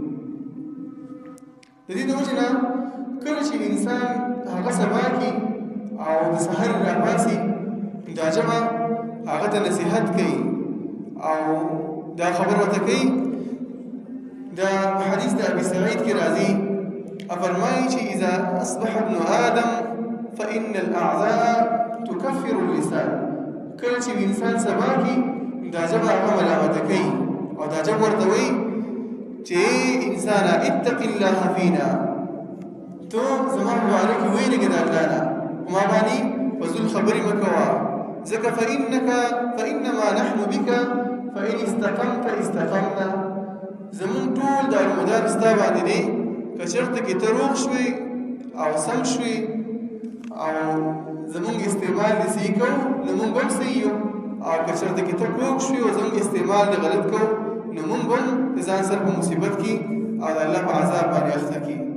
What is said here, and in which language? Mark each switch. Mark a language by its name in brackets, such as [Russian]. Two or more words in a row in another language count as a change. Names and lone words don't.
[Pashto] د دې د وجې نه کله چې انسان هغه سبا کې او د سحر راپاڅي دا ژبه هغه ته نصیحت کوي او دا خبر ورته کوي. دا حدیث د ابي سعید کې راځي فرمایي چې [Arabic] اذا اصبح ابن آدم فإن الأعضاء تكفر اللسان، [Pashto] کله چې انسان سبا کې دا ژبه هغه ملامته کوي او دا ژبه ورته وایي چې انسان [Arabic] اتق الله فينا، [Pashto] تو زما په باره کې ویلېږه د الله نه، په ما باندې فضول خبرې مه کوه، ځکه [Arabic] فإنما نحن بك فإن استقمت استقمنا، [Pashto] زمون ټول دارومدار ستا باندې دی، که چېرته کې ته روغ شوې او سم شوې او زمونږ استعمال دې صحیح کوو نو مونږ به هم صحیح یو، او که چېرته کې ته کوږ شوې او زمونږ استعمال دې غلط کوو نو مونږ به هم د ځان سره په مصیبت کې او د الله په عذاب باندې اخته کړي.